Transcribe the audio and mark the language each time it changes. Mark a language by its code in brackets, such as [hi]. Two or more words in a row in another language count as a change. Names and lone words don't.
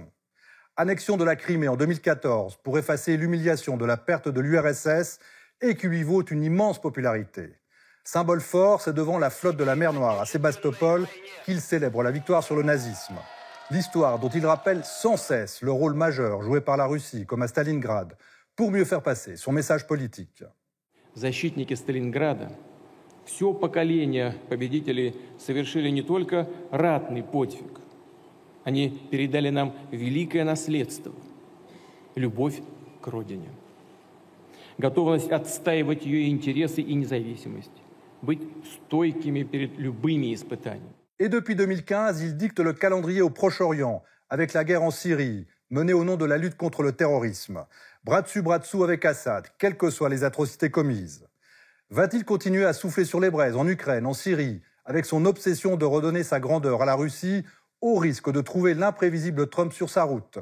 [fr] Annexion de la Crimée en 2014 pour effacer l'humiliation de la perte de l'URSS et qui lui vaut une immense popularité. Symbole fort, c'est devant la flotte de la mer Noire à Sébastopol qu'il célèbre la victoire sur le nazisme. L'histoire dont il rappelle sans cesse le rôle majeur joué par la Russie, comme à Stalingrad, pour mieux faire passer son message politique. [ru] Защитники Сталинграда, все поколение победителей совершили не только ратный подвиг, они передали нам великое наследство – любовь к родине, готовность отстаивать ее интересы и независимость, быть стойкими перед любыми испытаниями. [fr] Et depuis 2015, il dicte le calendrier au Proche-Orient, avec la guerre en Syrie, menée au nom de la lutte contre le terrorisme. Bras dessous avec Assad, quelles que soient les atrocités commises. Va-t-il continuer à souffler sur les braises en Ukraine, en Syrie, avec son obsession de redonner sa grandeur à la Russie, au risque de trouver l'imprévisible Trump sur sa route?